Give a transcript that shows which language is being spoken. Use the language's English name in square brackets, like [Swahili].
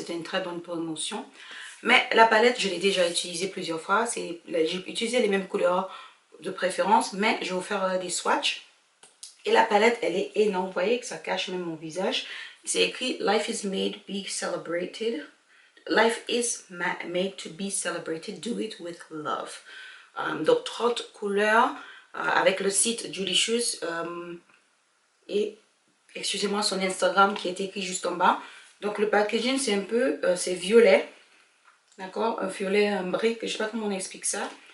[French] C'était une très bonne promotion. Mais la palette, je l'ai déjà utilisée plusieurs fois. J'ai utilisé les mêmes couleurs de préférence, mais je vais vous faire des swatchs. Et la palette, elle est énorme. Vous voyez que ça cache même mon visage. C'est écrit « [English] Life is made, be celebrated ». Life is made to be celebrated. Do it with love. [French] Donc 30 couleurs avec le site Julicious et excusez-moi son Instagram qui est écrit juste en bas. Donc le packaging c'est un peu c'est violet, d'accord, un violet, un brique, je sais pas comment on explique ça.